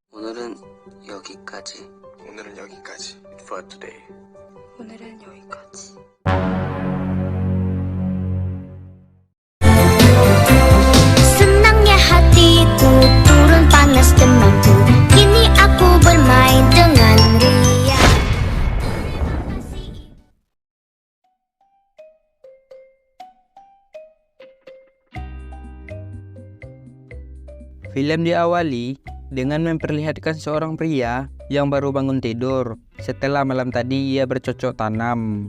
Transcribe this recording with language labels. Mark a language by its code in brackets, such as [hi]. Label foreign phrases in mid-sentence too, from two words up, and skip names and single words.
[ko] 오늘은 여기까지. 오늘은 여기까지. [en] For today. [ko] 오늘은 여기까지. [id] Senangnya hatiku turun panas demamku. Kini aku bermain dengan ria. Film diawali dengan memperlihatkan seorang pria yang baru bangun tidur setelah malam tadi ia bercocok tanam.